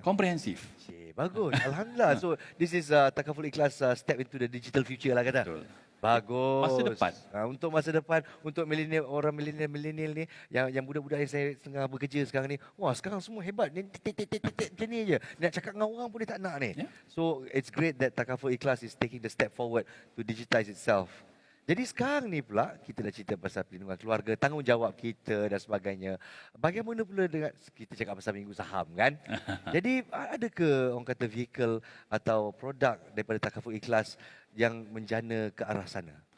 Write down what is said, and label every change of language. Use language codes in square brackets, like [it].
[ms] Komprehensif. Bagus. Alhamdulillah. [en] So this is takaful ikhlas step into the digital future [ms] lah kata. Betul. Bagus. Masa depan. Untuk masa depan, untuk orang milenial ni, yang budak-budak yang saya tengah bekerja sekarang ni, wah sekarang semua hebat. Ni macam ni je. Nak cakap dengan orang pun dia tak nak ni. [en] Yeah. So it's great that takaful ikhlas is taking the step forward to digitize itself. [ms] Jadi sekarang ni pula kita dah cerita pasal perlindungan keluarga, tanggungjawab kita dan sebagainya. Bagaimana pula dengan kita cakap pasal Minggu Saham kan? Jadi ada ke orang kata vehicle atau produk daripada takaful ikhlas yang menjana ke arah sana?